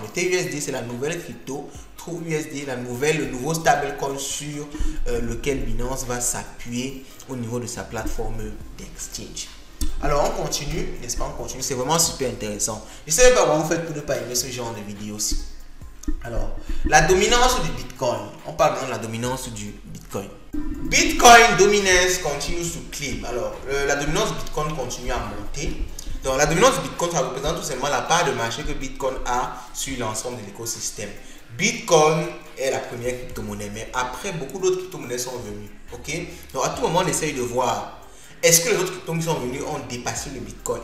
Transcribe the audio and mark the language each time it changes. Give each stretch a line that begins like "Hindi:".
French: Le TUSD, c'est la nouvelle crypto. TrueUSD, le nouveau stablecoin sur lequel Binance va s'appuyer au niveau de sa plateforme d'exchange. Alors, on continue, n'est-ce pas? On continue. C'est vraiment super intéressant. Je ne sais pas comment vous faites pour ne pas aimer ce genre de vidéo aussi. Alors, la dominance du Bitcoin. On parle maintenant de la dominance du Bitcoin.
English: Bitcoin dominance continues to climb.
French: Alors, la dominance du Bitcoin continue à monter. Donc la dominance du Bitcoin, ça représente tout simplement la part de marché que Bitcoin a sur l'ensemble de l'écosystème. Bitcoin est la première crypto-monnaie, mais après beaucoup d'autres crypto-monnaies sont venues. Ok, donc à tout moment on essaye de voir est-ce que les autres crypto qui sont venus ont dépassé le Bitcoin.